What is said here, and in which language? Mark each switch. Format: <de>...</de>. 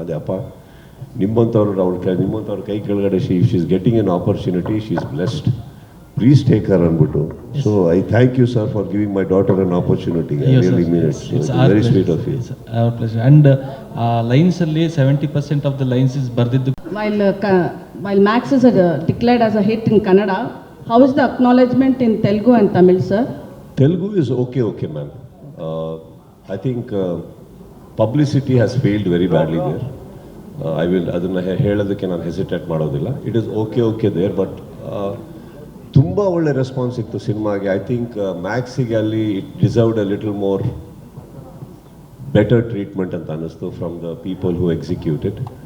<kn>ಅದೇ ಅಪ್ಪ, ನಿಮ್ಮಂಥವ್ರ ಕೈ ಕೆಳಗಡೆ</kn> <en>she is getting an opportunity, she is blessed, please take her</en> <kn>ಅಂದ್ಬಿಟ್ಟು.</kn> <en>So I thank you sir for giving my daughter an opportunity. Really mean it. Very sweet of you. Our pleasure. And lines ಅಲ್ಲಿ 70% of the lines is</en> <kn>ಬರ್ದಿದ್ದು.</kn> <en>While Max is declared as a hit in Kannada, how is the acknowledgement in Telugu and Tamil, sir? Telugu is okay, ma'am. I think publicity has failed very badly there. I will</en> <kn>ಅದನ್ನು ಹೇಳೋದಕ್ಕೆ ನಾನು hesitate ಮಾಡೋದಿಲ್ಲ.</kn> <en>it is okay there,</en> <kn>but ತುಂಬ ಒಳ್ಳೆ response ಇತ್ತು ಸಿನಿಮಾಗೆ.</kn> <en>I think</en> <kn>ಮ್ಯಾಕ್ಸಿಗೆ ಅಲ್ಲಿ</kn> <en>it deserved a little more better treatment</en> <kn>ಅಂತ ಅನ್ನಿಸ್ತು</kn> <en>From the people who executed.</en>